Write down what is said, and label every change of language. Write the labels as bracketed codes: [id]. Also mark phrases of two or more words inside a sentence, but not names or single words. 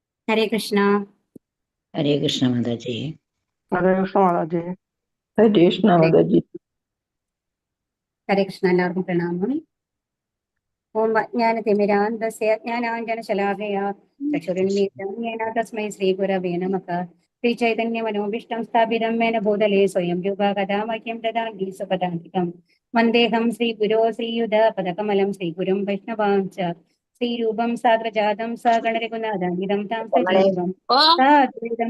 [hi] हरे कृष्णा। हरे कृष्ण माता जी। हरे कृष्ण माता जी। हरे कृष्ण हरे माता जी। हरे कृष्ण [ml] എല്ലാവർക്കും പ്രണാമം. [sa] ഓം അജ്ഞാനതിമിരാന്തസ്യ ജ്ഞാനാഞ്ജനശലാകയാ ചക്ഷുരുന്മീലിതം യേന തസ്മൈ ശ്രീഗുരവേ നമഃ. ശ്രീചൈതന്യമനോഭീഷ്ടം സ്ഥാപിതം മേന ഭൂതലേ സ്വയം രൂപ കഥാ മഹ്യം ദദാതി സ്വപദാന്തികം. വന്ദേഹം ശ്രീഗുരോ ശ്രീയുതപദകമലം ശ്രീഗുരും വൈഷ്ണവാംശ്ച ശ്രീരൂപം സാഗ്രജാതം സഗണരഘുനാഥാന്വിതം താം സജീവം സാദ്വൈതം